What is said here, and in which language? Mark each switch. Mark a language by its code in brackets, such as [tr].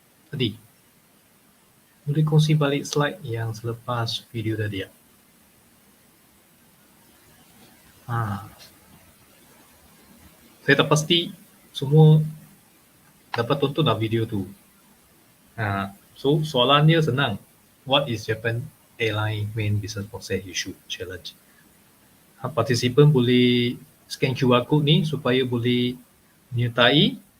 [ms] Tadi. Boleh kongsi balik slide yang selepas video tadi ya? Ha. Saya tak pasti semua dapat tonton tak video tu. Ha. So soalan dia senang. [en] What is Japan Airline main business process issue challenge? [ms] Ha, participant boleh scan QR code ni supaya boleh menyertai.